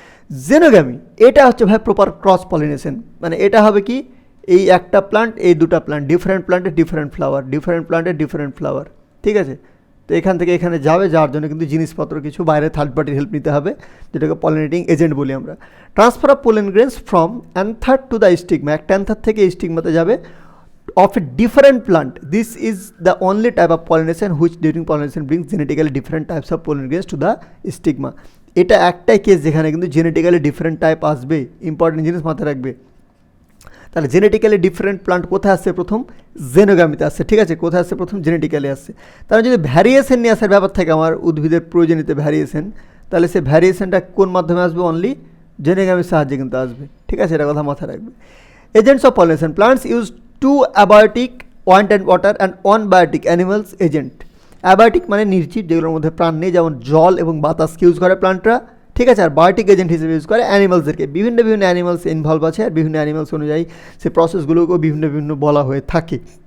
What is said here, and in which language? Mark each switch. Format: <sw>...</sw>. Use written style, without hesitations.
<bn>Xenogamy এটা হচ্ছে ভাই প্রপার ক্রস পলিনেশন, মানে এটা হবে কি, এই একটা প্লান্ট, এই দুটা প্লান্ট, ডিফারেন্ট প্লান্টের ডিফারেন্ট ফ্লাওয়ার, ডিফারেন্ট প্লান্টের ডিফারেন্ট ফ্লাওয়ার, ঠিক আছে। তো এখান থেকে এখানে যাবে, যার জন্য কিন্তু জিনিসপত্র কিছু বাইরে থার্ড পার্টির হেল্প নিতে হবে, যেটাকে পলিনেটিং এজেন্ট বলি আমরা।</bn> <en>transfer of pollen grains from anther to the stigma,</en> <bn>একটা অ্যান্থার থেকে স্টিগমাতে যাবে</bn> <en>of a different plant. This is the only type of pollination which during pollination brings genetically different types of pollen grains to the stigma.</en> <bn>এটা একটাই case যেখানে কিন্তু genetically different type আসবে, important জিনিস মাথায় রাখবে। তাহলে জেনেটিক্যালি ডিফারেন্ট প্লান্ট কোথায় আসছে, প্রথম জেনোগ্যামিতে আসছে, ঠিক আছে, কোথায় আসছে, প্রথম জেনেটিক্যালি আসছে। তাহলে যদি ভ্যারিয়েশন নিয়ে আসার ব্যাপার থাকে, আমার উদ্ভিদের প্রয়োজনীয়তে ভ্যারিয়েশন, তাহলে সে ভ্যারিয়েশনটা কোন মাধ্যমে আসবে, অনলি জেনোগ্যামির সাহায্যে কিন্তু আসবে, ঠিক আছে, এটা কথা মাথায় রাখবে।</bn> <en>Agents of pollination. Plants use two abiotic want and water and one biotic animals agent.</en> <bn>Abiotic মানে নির্জীব, যেগুলোর মধ্যে প্রাণ নেই, যেমন জল এবং বাতাসকে ইউজ করে প্লান্টরা, ঠিক আছে। আর বায়োটিক এজেন্ট হিসেবে ইউজ করে অ্যানিমালসদেরকে। বিভিন্ন বিভিন্ন অ্যানিমালস ইনভলভ আছে, আর বিভিন্ন অ্যানিমালস অনুযায়ী সেই প্রসেসগুলোকেও বিভিন্ন বিভিন্ন বলা হয়ে থাকে।</bn>